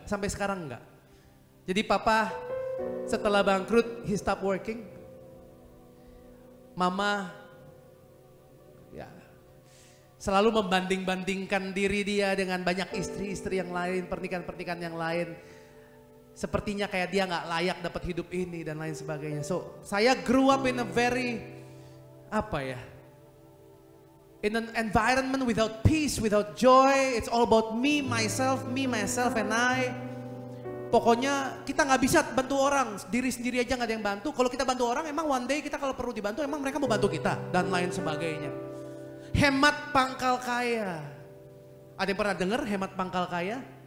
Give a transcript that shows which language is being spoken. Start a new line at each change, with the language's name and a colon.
Indonesian: Sampai sekarang enggak. Jadi papa setelah bangkrut,
English: he stop working.
Indonesian: Mama ya selalu membanding-bandingkan diri dia dengan banyak istri-istri yang lain, pernikahan-pernikahan yang lain. Sepertinya kayak dia nggak layak dapat hidup ini dan lain sebagainya.
English: So,
Indonesian: saya
English: grew up in a very, in an environment without peace, without joy. It's all about me, myself, and I.
Indonesian: Pokoknya kita nggak bisa bantu orang, diri sendiri aja nggak ada yang bantu. Kalau kita bantu orang, emang
English: one day
Indonesian: kita kalau perlu dibantu, emang mereka mau bantu kita dan lain sebagainya. Hemat pangkal kaya. Ada yang pernah dengar hemat pangkal kaya?